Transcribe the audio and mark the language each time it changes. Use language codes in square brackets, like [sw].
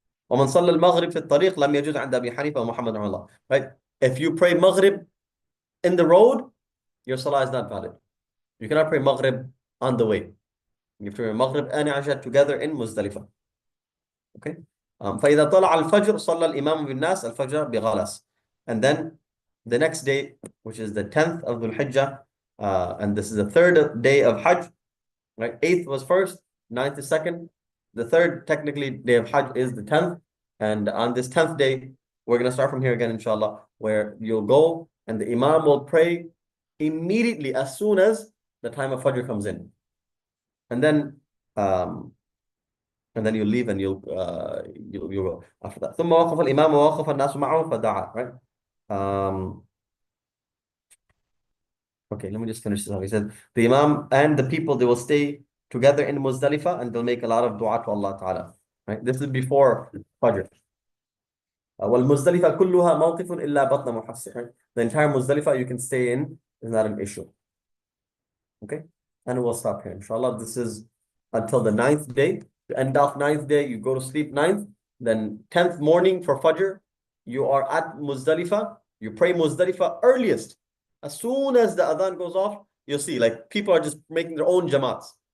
[ar] ومن صلى المغرب في الطريق لم يجوز عند أبي حنيفة ومحمد رحمه الله. [en] Right? If you pray Maghrib in the road, your salah is not valid. You cannot pray Maghrib on the way. You have to pray Maghrib and Isha together in Muzdalifah. Okay. [ar] فإذا طلع الفجر صلى الإمام بالناس الفجر بغلس. [en] And then the next day, which is the 10th of Dhul Hijjah, and this is the 3rd day of Hajj, right? 8th was 1st, 9th is 2nd. The 3rd, technically, day of Hajj is the 10th. And on this 10th day, we're going to start from here again, inshallah, where you'll go and the Imam will pray immediately as soon as the time of Fajr comes in. And then you leave and you'll go after that. [ar] ثم وقف الإمام ووقف الناس معه فدعا, [en] right? Okay, let me just finish this off. He said, the Imam and the people, they will stay together in Muzdalifah and they'll make a lot of dua to Allah Ta'ala. Right? This is before Fajr. [ar] والمزدلفة كلها موقف إلا بطن محسن. [en] Right? The entire Muzdalifah you can stay in is not an issue. Okay? And we'll stop here. Inshallah, this is until the 9th day. You end off 9th day, you go to sleep 9th. Then 10th morning for Fajr, you are at Muzdalifah. You pray Muzdalifah earliest. As soon as the adhan goes off, you'll see like people are just making their own jamaats.